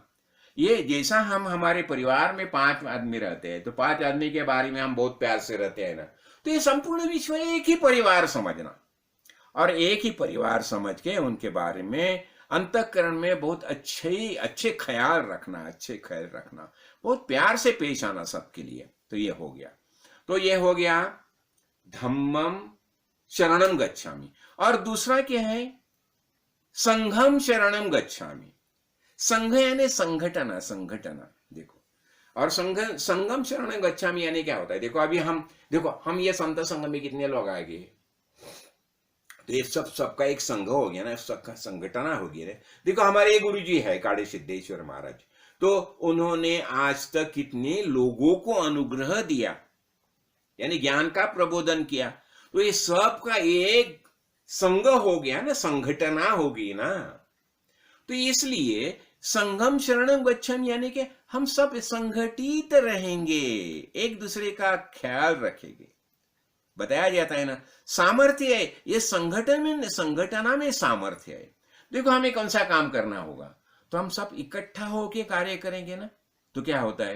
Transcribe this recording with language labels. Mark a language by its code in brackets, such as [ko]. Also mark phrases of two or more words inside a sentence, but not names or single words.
[hi] ये जैसा हम हमारे परिवार में 5 आदमी रहते हैं, तो 5 आदमी के बारे में हम बहुत प्यार से रहते हैं ना, तो ये संपूर्ण विश्व एक ही परिवार समझना और एक ही परिवार समझ के उनके बारे में अंतःकरण में बहुत अच्छे ख्याल रखना, बहुत प्यार से पेश आना सबके लिए। तो ये हो गया। तो ये हो गया [pi] धम्मम शरणम गच्छामि। [hi] और दूसरा क्या है? [pi] संघम शरणम गच्छामि। [hi] संघ यानी संगठना देखो। और [pi] संगम शरणम गच्छामि [hi] यानी क्या होता है? देखो अभी हम ये संत संघ में कितने लोग आ गए, तो ये सबका एक संघ हो गया ना, सबका संगठना हो गया। देखो हमारे एक गुरु जी है काड़े सिद्धेश्वर महाराज, तो उन्होंने आज तक कितने लोगों को अनुग्रह दिया, यानी ज्ञान का प्रबोधन किया। तो ये सब का एक संघ हो गया ना, संगठना होगी ना। तो इसलिए [pi] संगम शरणम गच्छामि [hi] यानी कि हम सब संगठित रहेंगे, एक दूसरे का ख्याल रखेंगे। बताया जाता है ना, सामर्थ्य है ये संगठना में सामर्थ्य है। देखो हमें कौन सा काम करना होगा, तो हम सब इकट्ठा होके कार्य करेंगे ना, तो क्या होता है?